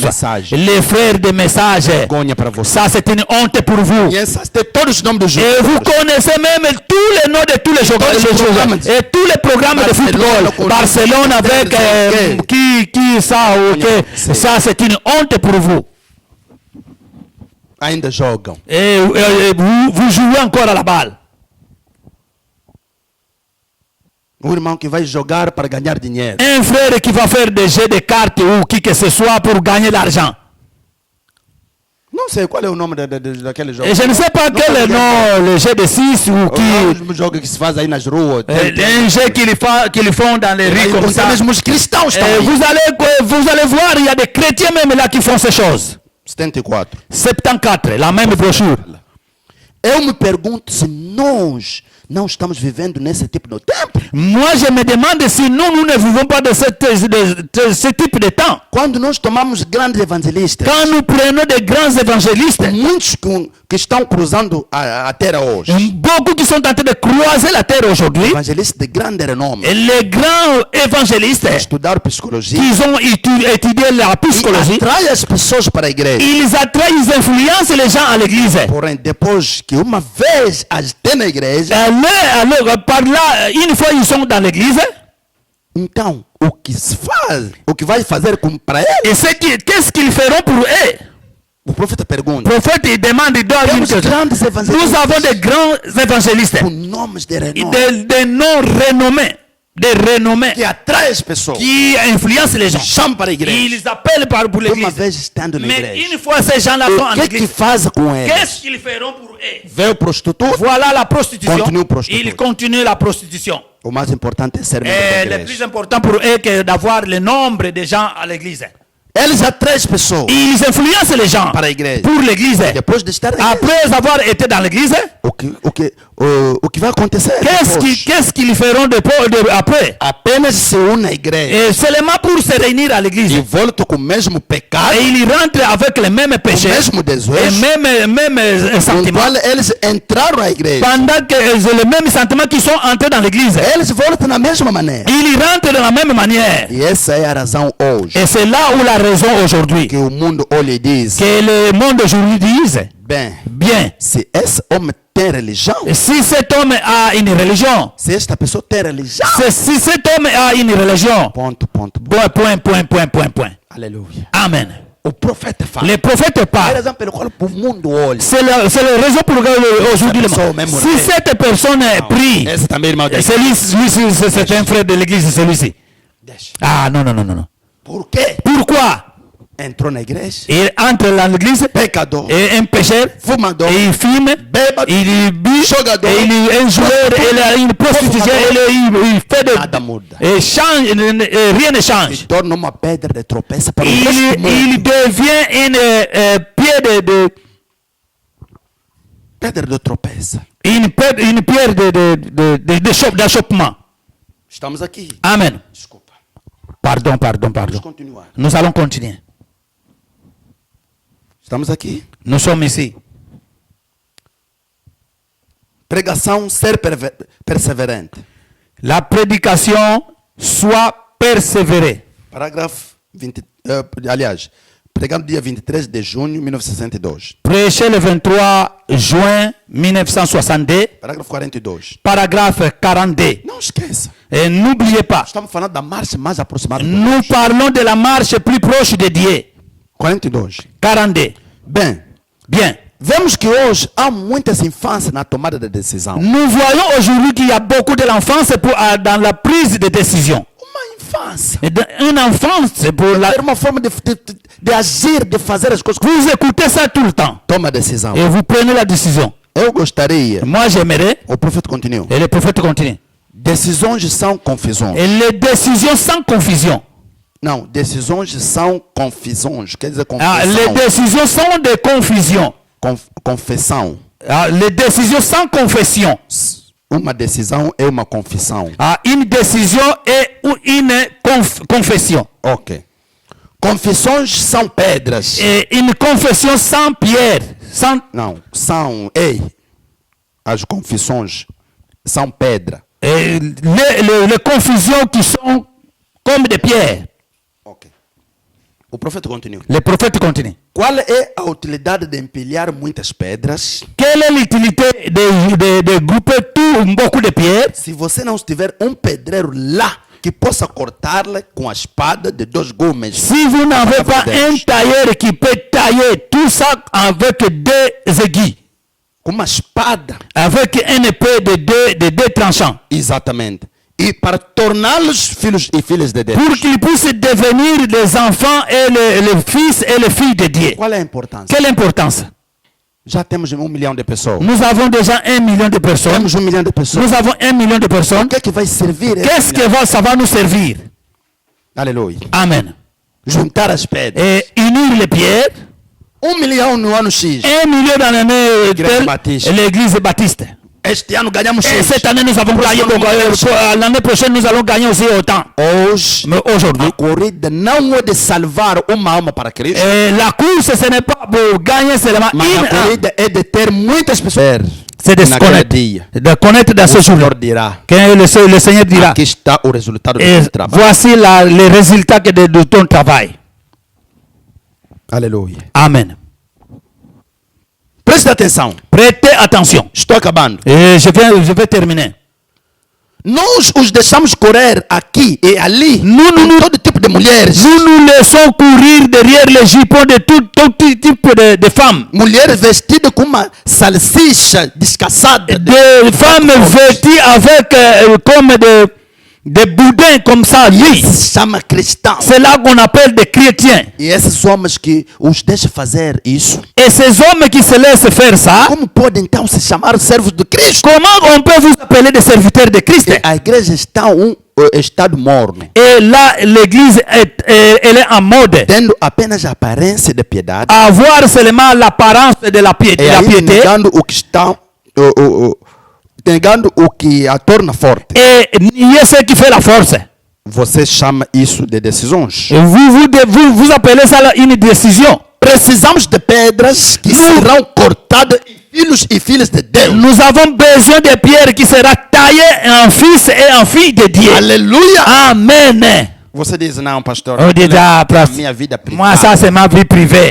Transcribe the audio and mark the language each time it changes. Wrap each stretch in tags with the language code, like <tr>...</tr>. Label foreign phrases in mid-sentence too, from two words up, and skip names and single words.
<pt>Mensagem.</pt> <fr>Les frères de messages.</fr> <pt>Vergonha para você.</pt> <fr>Ça, c'est une honte pour vous.</fr> <pt>E essas têm todos os nomes dos</pt> <fr>Et</fr> <pt>jogadores.</pt> <fr>vous connaissez même tous les noms de tous les joueurs. Et tous les programmes de football. Barcelone avec qui ça, ok. Ça, c'est une honte pour vous.</fr> <pt>Ainda jogam.</pt> <fr>Et vous jouez encore à la balle.</fr> <pt>Um irmão que vai jogar para ganhar dinheiro.</pt> <fr>Un frère qui va faire des jeux de cartes ou qui que ce soit pour gagner de l'argent.</fr> <pt>Não sei qual é o nome daquele jogo.</pt> <fr>Et je ne sais pas quel est le nom, le jeu de 6 ou qui.</fr> <pt>Os jogos que se faz aí nas ruas.</pt> <fr>Un jeu qu'ils font dans les rues comme ça.</fr> <pt>Mesmo os cristãos estão</pt> <fr>Et</fr> <pt>aí.</pt> <fr>vous allez voir, il y a des chrétiens même là qui font ces choses. 74. 74, la même brochure.</fr> <pt>Eu me pergunto se nós não estamos vivendo nesse tipo de tempo.</pt> <fr>Moi, je me demande si nous ne vivons pas de ce type de temps.</fr> <pt>Quando nós tomamos grandes evangelistas,</pt> <fr>Quand nous prenons des grands évangélistes,</fr> <pt>muitos que estão cruzando a terra hoje,</pt> <fr>beaucoup qui sont en train de croiser la terre aujourd'hui,</fr> <pt>evangelistas de grande renome,</pt> <fr>et les grands évangélistes</fr> <pt>estudaram psicologia,</pt> <fr>qui ont étudié la</fr> <pt>e</pt> <fr>psychologie,</fr> <pt>atrai as pessoas para a igreja.</pt> <fr>ils attrayent, ils influencent les gens à l'église.</fr> <pt>Porém, depois que uma vez as têm na igreja,</pt> <fr>Alors, par là, une fois ils sont dans l'église,</fr> <pt>então o que se faz, o que vai fazer para eles?</pt> <fr>et qu'est-ce qu'ils feront pour eux?</fr> <pt>O profeta pergunta.</pt> <fr>Le prophète il demande, il donne une</fr> <pt>Temos</pt> <fr>question.</fr> <pt>grandes evangelistas</pt> <fr>Nous avons des grands évangélistes,</fr> <pt>com nomes de renome</pt> <fr>des noms renommés, des renommés</fr> <pt>que atraem as pessoas,</pt> <fr>qui influencent les gens.</fr> <pt>chamam para a igreja.</pt> <fr>Ils appellent pour</fr> <pt>Uma</pt> <fr>l'église.</fr> <pt>vez estando na</pt> <fr>Mais</fr> <pt>igreja,</pt> <fr>une fois ces gens-là sont en</fr> <pt>o que</pt> <fr>église,</fr> <pt>faz com eles?</pt> <fr>qu'est-ce qu'ils feront pour eux?</fr> <pt>Veio prostituta.</pt> <fr>Voilà la prostitution. Continue prostitution. Ils continuent la prostitution.</fr> <pt>O mais importante é ser membro</pt> <fr>Et</fr> <pt>da</pt> <fr>le plus</fr> <pt>igreja.</pt> <fr>important pour eux que d'avoir le nombre de gens à l'église.</fr> <pt>Eles atraem as pessoas</pt> <fr>Ils influencent les gens</fr> <pt>para a igreja.</pt> <fr>pour l'église.</fr> <pt>Depois de estar na igreja,</pt> <fr>Après avoir été dans l'église,</fr> <pt>o que vai acontecer?</pt> <fr>qu'est-ce qu'ils feront après?</fr> <pt>Apenas se unem à igreja</pt> <fr>Et seulement pour se réunir à</fr> <pt>e</pt> <fr>l'église.</fr> <pt>voltam com o mesmo pecado,</pt> <fr>Et ils rentrent avec les mêmes</fr> <pt>o</pt> <fr>péchés</fr> <pt>mesmo</pt> <fr>et</fr> <pt>desejo,</pt> <fr>même</fr> <pt>no</pt> <fr>sentiments.</fr> <pt>qual eles entraram na igreja.</pt> <fr>Pendant que les mêmes sentiments qui sont entrés dans l'église,</fr> <pt>Eles voltam da mesma maneira.</pt> <fr>ils rentrent de la même manière.</fr> <pt>E essa é a razão hoje</pt> <fr>Et c'est là où la raison aujourd'hui,</fr> <pt>que o mundo olha e diz:</pt> <fr>que le monde aujourd'hui dise,</fr> <pt>bem,</pt> <fr>bien,</fr> <pt>se esse homem tem religião,</pt> <fr>si cet homme a une religion,</fr> <pt>se esta pessoa tem religião,</pt> <fr>si cet homme a une religion,</fr> <pt>ponto.</pt> <fr>point.</fr> <pt>Aleluia.</pt> <fr>Amen.</fr> <pt>O profeta fala.</pt> <fr>Les prophètes</fr> <pt>Por</pt> <fr>parlent.</fr> <pt>exemplo, pelo qual o mundo olha.</pt> <fr>C'est la raison pour laquelle aujourd'hui, si cette personne prie,</fr> <pt>Esse também, irmão.</pt> <fr>celui-ci, c'est un frère de l'église, celui-ci.</fr> <pt>Deixa.</pt> <fr>Ah, non, non, non, non, non.</fr> <pt>Por quê?</pt> <fr>Pourquoi?</fr> <pt>Entrou na igreja.</pt> <fr>Il entre dans l'église,</fr> <pt>Pecador.</pt> <fr>et un pécheur,</fr> <pt>Fumador.</pt> <fr>et il fume,</fr> <pt>Bêbado.</pt> <fr>il but,</fr> <pt>Jogador.</pt> <fr>et il est un joueur, il est une prostituée, il fait</fr> <pt>Nada muda.</pt> <fr>et change, rien ne change.</fr> <pt>Torna uma pedra de tropeça para o</pt> <fr>Il</fr> <pt>resto do mundo.</pt> <fr>devient une pierre</fr> <pt>Pedra de tropeça.</pt> <fr>une pierre d'achoppement.</fr> <pt>Estamos aqui.</pt> <fr>Amen.</fr> <pt>Desculpa.</pt> <fr>Pardon.</fr> <pt>Vamos continuar.</pt> <fr>Nous allons continuer.</fr> <pt>Estamos aqui.</pt> <fr>Nous sommes ici.</fr> <pt>Pregação ser perseverante.</pt> <fr>La prédication soit persévérée.</fr> <pt>Parágrafo 20. Aliás, pregando dia 23 de junho de 1962.</pt> <fr>Prêché le 23 juin 1962,</fr> <pt>Parágrafo 42.</pt> <fr>paragraphe 42.</fr> <pt>Não esqueça.</pt> <fr>Et n'oubliez pas,</fr> <pt>Estamos falando da marcha mais aproximada de</pt> <fr>nous</fr> <pt>Deus.</pt> <fr>parlons de la marche plus proche de Dieu. 42. 42.</fr> <pt>Bem,</pt> <fr>Bien.</fr> <pt>vemos que hoje há muitas infâncias na tomada de decisão.</pt> <fr>Nous voyons aujourd'hui qu'il y a beaucoup de l'enfance dans la prise de décision.</fr> <pt>Uma infância.</pt> <fr>Et une enfance, c'est pour la...</fr> <pt>Ter uma forma de agir, de fazer as coisas.</pt> <fr>Vous écoutez ça tout le temps.</fr> <pt>Toma decisão.</pt> <fr>Et vous prenez la décision.</fr> <pt>Eu gostaria.</pt> <fr>Moi, j'aimerais,</fr> <pt>O profeta continua.</pt> <fr>et le prophète continue,</fr> <pt>Decisões são confusões.</pt> <fr>et les décisions sans confusion.</fr> <pt>Não, decisões são confusões. Quer dizer,</pt> <fr>Ah, les</fr> <pt>confissão.</pt> <fr>décisions sont des confusions.</fr> <pt>Confissão.</pt> <fr>Ah, les décisions sans confession.</fr> <pt>Uma decisão é uma confissão.</pt> <fr>Ah, une décision est une confession.</fr> <pt>Ok. Confissões são pedras.</pt> <fr>Et une confession sans pierre. Sans,</fr> <pt>Não, são. Ei. As confissões são pedra.</pt> <fr>et les confusions qui sont comme des pierres.</fr> <pt>Ok. O profeta continua.</pt> <fr>Le prophète continue.</fr> <pt>Qual é a utilidade de empilhar muitas pedras</pt> <fr>Quelle est l'utilité de grouper beaucoup de pierres</fr> <pt>se você não tiver um pedreiro lá que possa cortá-la com a espada de 2 gumes?</pt> <fr>si vous n'avez pas un tailleur qui peut tailler tout ça avec 2 aiguilles,</fr> <pt>Com uma espada.</pt> <fr>avec un épée de deux tranchants,</fr> <pt>Exatamente. E para torná-los filhos e filhas de Deus.</pt> <fr>pour qu'ils puissent devenir des enfants et les fils et les filles de Dieu.</fr> <pt>Qual é a importância?</pt> <fr>Quelle importance?</fr> <pt>Já temos 1 milhão de pessoas.</pt> <fr>Nous avons déjà 1 million de personnes.</fr> <pt>Temos 1 milhão de pessoas.</pt> <fr>Nous avons 1 million de personnes.</fr> <pt>O que é que vai servir?</pt> <fr>Qu'est-ce que ça va nous servir?</fr> <pt>Aleluia.</pt> <fr>Amen.</fr> <pt>Juntar as pedras.</pt> <fr>Et unir les pierres.</fr> <pt>1 milhão no ano X.</pt> <fr>1 million dans l'année Église Baptiste. l'église baptiste.</fr> <pt>Este ano ganhamos</pt> <fr>Et</fr> <pt>X.</pt> <fr>cette année, nous avons gagné. L'année prochaine, nous allons gagner aussi autant.</fr> <pt>Hoje,</pt> <fr>Mais aujourd'hui,</fr> <pt>a corrida não é de salvar uma alma para Cristo,</pt> <fr>la course, ce n'est pas pour gagner seulement</fr> <pt>mas a</pt> <fr>une âme.</fr> <pt>corrida é de ter muitas pessoas.</pt> <fr>C'est de se</fr> <pt>Naquele</pt> <fr>connaître.</fr> <pt>dia,</pt> <fr>De connaître dans ce</fr> <pt>o</pt> <fr>jour-là.</fr> <pt>Senhor dirá:</pt> <fr>Que le Seigneur dira.</fr> <pt>aqui está o resultado do</pt> <fr>Et</fr> <pt>seu trabalho.</pt> <fr>voici les résultats de ton travail.</fr> <pt>Aleluia.</pt> <fr>Amen.</fr> <pt>Preste atenção.</pt> <fr>Prêtez attention.</fr> <pt>Estou acabando.</pt> <fr>Et je vais terminer.</fr> <pt>Nós os deixamos correr aqui e ali.</pt> <fr>Nous</fr> <pt>Todo tipo de mulheres.</pt> <fr>nous laissons courir derrière les jupons de tout type de femmes.</fr> <pt>Mulheres vestidas com uma salsicha descassada.</pt> <fr>Des femmes vêtues avec comme des boudins comme ça. Oui.</fr> <pt>Se chama cristão.</pt> <fr>C'est là qu'on appelle des chrétiens.</fr> <pt>E esses homens que os deixam fazer isso.</pt> <fr>Et ces hommes qui se laissent faire ça,</fr> <pt>Como pode então se chamar servos de Cristo?</pt> <fr>comment on peut vous appeler des serviteurs de Christ?</fr> <pt>A igreja está estado morno,</pt> <fr>Et là, l'église, elle est en mode.</fr> <pt>tendo apenas a aparência de piedade,</pt> <fr>Avoir seulement l'apparence de la piété.</fr> <pt>e aí negando o que está, negando o que a torna forte.</pt> <fr>Et nier ce qui fait la force.</fr> <pt>Você chama isso de decisões.</pt> <fr>Et vous appelez ça là une décision.</fr> <pt>Precisamos de pedras que serão cortadas em filhos e filhas de Deus.</pt> <fr>Nous avons besoin de pierres qui sera taillée en fils et en fille de Dieu.</fr> <pt>Aleluia!</pt> <fr>Amen.</fr> <pt>Você diz, não, pastor,</pt> <fr>On dit, ah,</fr> <pt>minha vida</pt> <fr>moi, ça</fr> <pt>privada</pt> <fr>c'est ma vie privée.</fr>